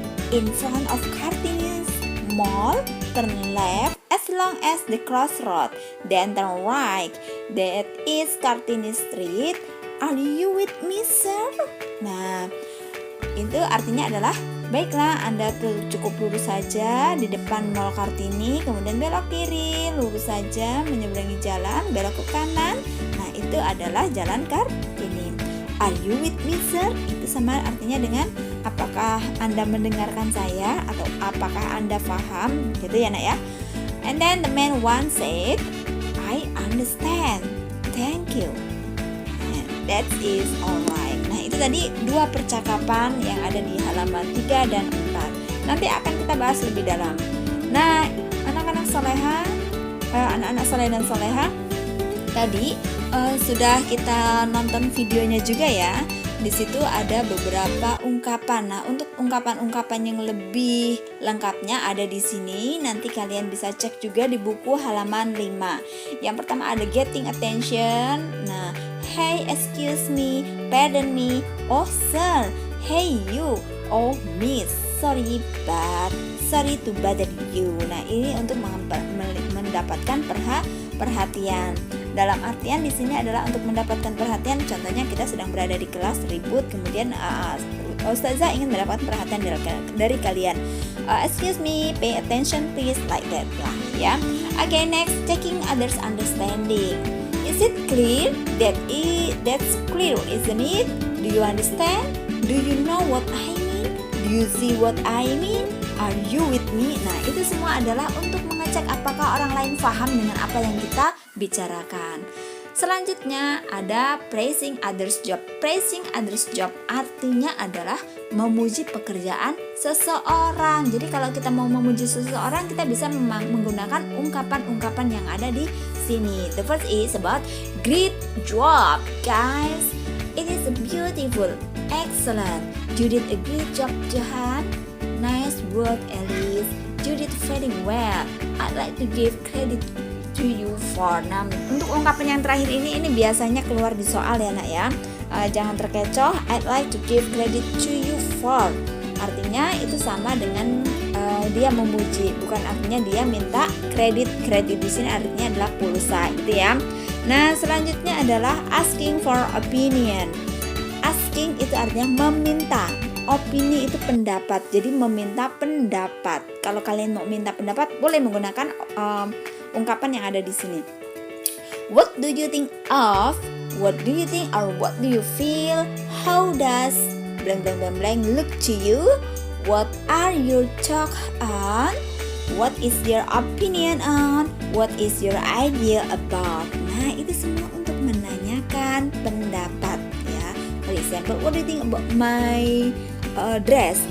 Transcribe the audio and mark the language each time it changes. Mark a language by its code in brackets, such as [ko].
[en] In front of Kartini's Mall, turn left as long as the crossroad, then turn right. That is Kartini Street. Are you with me, sir? [id] Nah, itu artinya adalah baiklah, Anda cukup lurus saja di depan Mall Kartini, kemudian belok kiri, lurus saja menyeberangi jalan, belok ke kanan. Nah, itu adalah Jalan Kartini. [en] Are you with me, sir? [id] Itu sama artinya dengan apakah Anda mendengarkan saya atau apakah Anda paham, gitu ya nak ya. [en] And then the man one said, I understand. Thank you. That is alright. [id] Nah, itu tadi 2 percakapan yang ada di halaman 3 dan 4. Nanti akan kita bahas lebih dalam. Nah, anak-anak soleha, anak-anak soleh dan soleha, tadi sudah kita nonton videonya juga ya. Di situ ada beberapa ungkapan. Nah, untuk ungkapan-ungkapan yang lebih lengkapnya ada di sini. Nanti kalian bisa cek juga di buku halaman 5. Yang pertama ada getting attention. [en] Nah, hey, excuse me, pardon me, oh sir, hey you, oh miss, sorry to bother you. [id] Nah, ini untuk mendapatkan perhatian. Dalam artian di sini adalah untuk mendapatkan perhatian. Contohnya kita sedang berada di kelas ribut, kemudian Ustazah ingin mendapatkan perhatian dari kalian. [en] Excuse me, pay attention please, like that lah ya. Okay, next, checking others understanding. It Is it clear? That's clear, isn't it? Do you understand? Do you know what I mean? Do you see what I mean? Are you with me? [id] Nah, itu semua adalah untuk mengecek apakah orang lain paham dengan apa yang kita bicarakan. Selanjutnya ada praising others job. Praising others job artinya adalah memuji pekerjaan seseorang. Jadi kalau kita mau memuji seseorang, kita bisa menggunakan ungkapan-ungkapan yang ada di sini. [en] The first is about great job, guys. It is beautiful, excellent. You did a great job, Johan. Nice work, Alice. You did very well. I'd like to give credit to you for. [id] Nah, untuk ungkapan yang terakhir ini biasanya keluar di soal ya nak ya. Jangan terkecoh. [en] I'd like to give credit to you for. [id] Artinya itu sama dengan dia memuji, bukan artinya dia minta kredit. Kredit di sini artinya adalah pulsa, gitu ya. Nah, selanjutnya adalah [en] asking for opinion. [id] Asking itu artinya meminta. Opini itu pendapat. Jadi meminta pendapat. Kalau kalian mau minta pendapat, boleh menggunakan ungkapan yang ada di sini. [en] What do you think of? What do you think or what do you feel? How does blank blank blank blank look to you? What are your thoughts on? What is your opinion on? What is your idea about? [id] Nah, itu semua untuk menanyakan pendapat ya. [en] For example, what do you think about my dress?